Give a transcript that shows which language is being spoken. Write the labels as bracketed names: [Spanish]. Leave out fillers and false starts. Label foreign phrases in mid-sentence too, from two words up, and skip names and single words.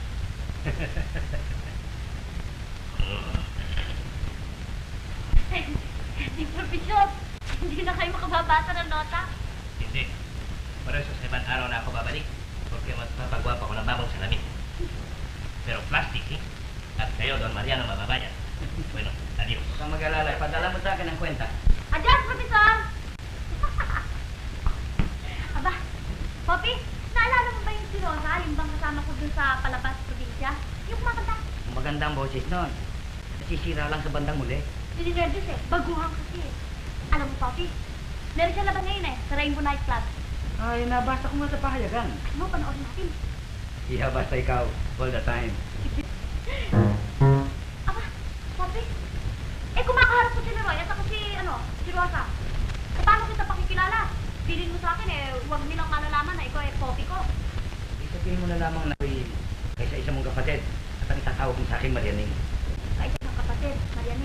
[Filipino] Profesor, hindi na kayo makababasa ng nota. Hindi. [Spanish] Por eso [Filipino] sa ibang araw na ako babalik. Porque mas papagwapa ko ng bagong salamin. Pero plastic, eh? At kayo, Don Mariano, mababayan. [Spanish] Bueno, adios. [Filipino] Huwag kang mag-alala. Ipadala mo sa akin ang kwenta. Adios, Profesor! Aba, Poppy, naalala mo ba yung si Rosa, yung bang kasama ko dun sa palabas probinsya? Yung kumakanta. Magandang boses nun. Nasisira lang sa bandang muli. Nilinervous eh, baguhan kasi eh. Alam mo, Poppy, meron siya labas ngayon eh, sa Rainbow Night Club. Ay, nabasa ko nga sa pahayagan. Ano, panoorin natin. Iha, basta ikaw. [English] All the time. [Filipino] Aba, Poppy, eh kumakaharap ko si Leroy at saka si Rosa. Eh, paano kita pakikilala? Bilin mo sa akin eh, huwag nilang malalaman na ikaw eh Poppy ko. Isabihin mo na lamang na kaysa isa mong kapatid at ang itatawag mo sa akin, Marianing. Ay, isang kapatid, Marianin.